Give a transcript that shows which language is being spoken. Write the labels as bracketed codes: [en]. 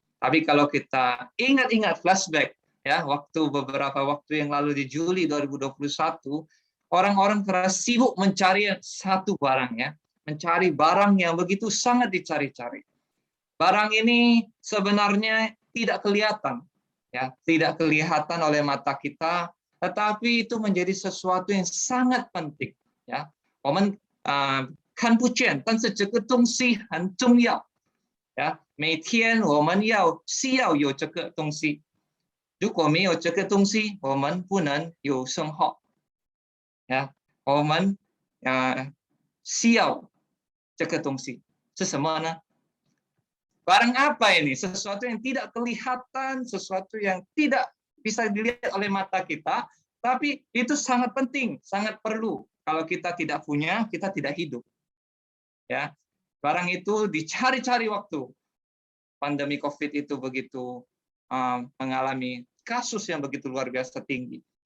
[id] Tapi kalau kita ingat-ingat flashback, ya, beberapa waktu yang lalu di Juli 2021, orang-orang keras sibuk mencari satu barang, ya, mencari barang yang begitu sangat dicari-cari. Barang ini sebenarnya tidak kelihatan, ya, tidak kelihatan oleh mata kita, tetapi itu menjadi sesuatu yang sangat penting, ya. [zh] 我们看不见，但是这个东西很重要，呀，每天我们需要有这个东西，如果没有这个东西，我们不能有生活，呀，我们需要这个东西是什么呢？ [id] Barang apa ini? Sesuatu yang tidak kelihatan, sesuatu yang tidak bisa dilihat oleh mata kita, tapi itu sangat penting, sangat perlu. Kalau kita tidak punya, kita tidak hidup. Ya, barang itu dicari-cari waktu pandemi COVID itu begitu mengalami kasus yang begitu luar biasa tinggi.